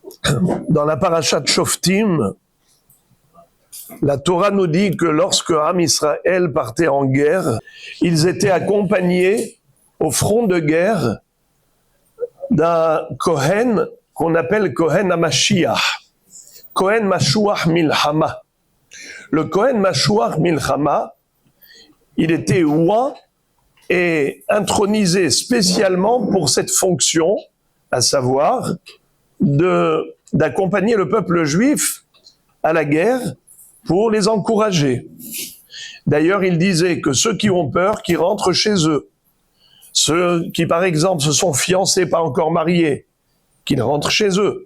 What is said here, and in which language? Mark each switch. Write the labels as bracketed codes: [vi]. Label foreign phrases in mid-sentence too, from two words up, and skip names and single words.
[fr] Dans la parashat Shoftim, la Torah nous dit que lorsque Am Israël partait en guerre, ils étaient accompagnés au front de guerre d'un Kohen qu'on appelle [he] כהן המשיח, כהן משוח מלחמה. Le כהן משוח מלחמה, [fr] il était oint et intronisé spécialement pour cette fonction, à savoir d'accompagner le peuple juif à la guerre pour les encourager. D'ailleurs, il disait que ceux qui ont peur, qui rentrent chez eux, ceux qui, par exemple, se sont fiancés, pas encore mariés, qu'ils rentrent chez eux.